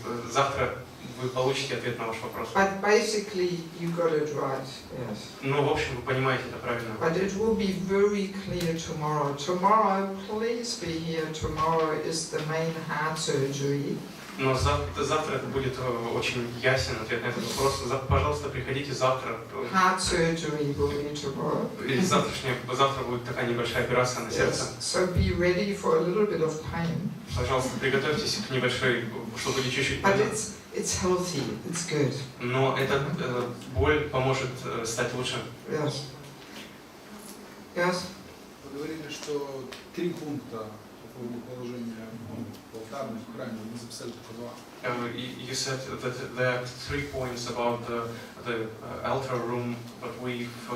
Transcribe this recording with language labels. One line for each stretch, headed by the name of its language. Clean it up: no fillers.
Russian: Завтра вы получите ответ на ваш вопрос.
English: But basically, you got it right. Yes.
Russian: Ну, в общем, вы понимаете это правильно.
English: But it will be very clear tomorrow. Tomorrow, please be here. Tomorrow is the main heart surgery.
Russian: Но завтра это будет очень ясен ответ на этот вопрос. Пожалуйста, приходите завтра.
English: Heart surgery will be tomorrow.
Russian: Завтра будет такая небольшая операция на сердце.
English: Yes. So be ready for a little bit of pain.
Russian: Пожалуйста, приготовьтесь к небольшой, что будет чуть-чуть
English: But
Russian: больно.
English: it's healthy. It's good.
Russian: Но эта боль поможет стать лучше.
English: Yes. Yes.
Russian: Вы говорили, что 3 пункта положения по алтарной в храме, мы записали только 2.
English: You said that there are 3 points about the altar room, but we've